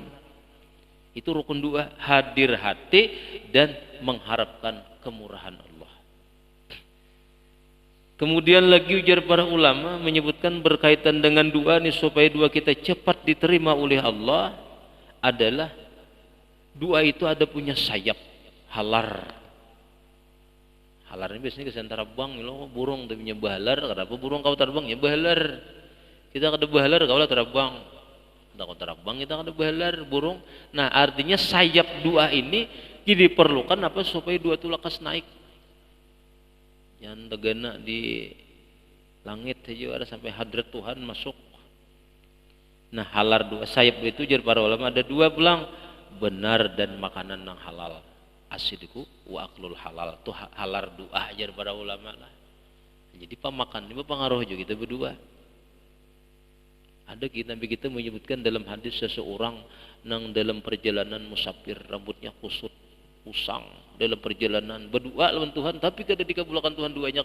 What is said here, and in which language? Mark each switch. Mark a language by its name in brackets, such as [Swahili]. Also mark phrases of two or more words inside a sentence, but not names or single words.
[Banjar] Itu rukun doa, hadir hati dan mengharapkan kemurahan Allah. Kemudian lagi ujar para ulama menyebutkan berkaitan dengan doa ini supaya doa kita cepat diterima oleh Allah adalah doa itu ada punya sayap, halar. Halar ini biasanya kesan terbang, lo burung tapi punya bahalar. Kenapa burung kau terbang ya bahalar? Kita kada bahalar kau lah terbang. Kita kau terbang kita kada bahalar burung. Nah artinya sayap doa ini diperlukan apa supaya doa itu lekas naik. Yang tegana di langit saja ada sampai hadrat Tuhan masuk. Nah halar dua sayap itu jar para ulama ada dua pulang. benar dan makanan yang halal. [Arabic] الصدق وأكل الحلال [Banjar] itu halal doa ajar para ulama lah. Jadi pemakan ini pengaruh juga kita berdua. Ada Nabi kita menyebutkan dalam hadis seseorang nang dalam perjalanan musafir rambutnya kusut usang dalam perjalanan berdoa lawan Tuhan tapi kada dikabulkan Tuhan doanya.